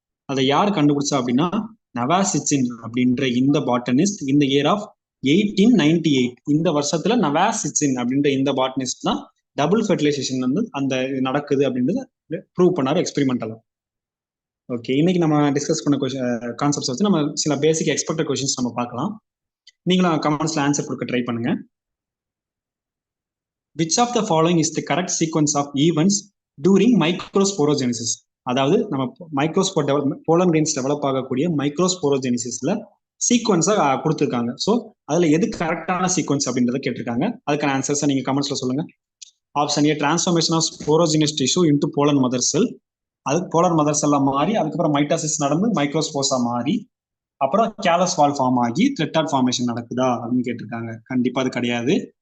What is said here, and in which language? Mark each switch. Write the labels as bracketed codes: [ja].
[ta] அதை யார் கண்டுபிடிச்சா அப்படின்னா நவாசிச்சின் அப்படின்ற இந்த பாட்டனிஸ்ட் இந்த இயர் ஆஃப் 1898 இந்த வருஷத்துல நவாசிச்சின் அப்படின்ற இந்த பாட்டனிஸ்ட் தான் டபுள் ஃபெர்டிலைசேஷன் வந்து அந்த நடக்குது அப்படின்றது ப்ரூவ் பண்ணாரு எக்ஸ்பெரிமெண்டலா. ஓகே, இன்னைக்கு நம்ம டிஸ்கஸ் பண்ண கான்செப்ட்ஸ் வச்சு நம்ம சில பேசிக் எக்ஸ்பெக்டட் கொஸ்டின்ஸ் நம்ம பார்க்கலாம். நீங்களும் கமெண்ட்ஸ்ல ஆன்சர் கொடுக்க ட்ரை பண்ணுங்க. [en] Which of the following is the correct sequence of events during microsporogenesis? [ta] அதாவது நம்ம மைக்ரோஸ்போர் போலன் கிரெயின்ஸ் டெவலப் ஆகக்கூடிய மைக்ரோஸ்போரோஜெனிசிஸ்ல சீக்வன்ஸா கொடுத்துருக்காங்க. ஸோ அதுல எது கரெக்டான சீக்வன்ஸ் அப்படின்றத கேட்டிருக்காங்க. அதுக்கான ஆன்சர்ஸை நீங்க கமெண்ட்ஸ்ல சொல்லுங்க. [en] option A transformation of sporogenous tissue into pollen mother cell, [ta] அது போலர் மதர் செல்லா மாறி அதுக்கப்புறம் மைட்டாசிஸ் நடந்து மைக்ரோஸ்போஸா மாறி அப்புறம் கேலஸ் வால் ஃபார்ம் ஆகி த்ரெட்டாட் ஃபார்மேஷன் நடக்குதா அப்படின்னு கேட்டிருக்காங்க. கண்டிப்பா அது கிடையாது.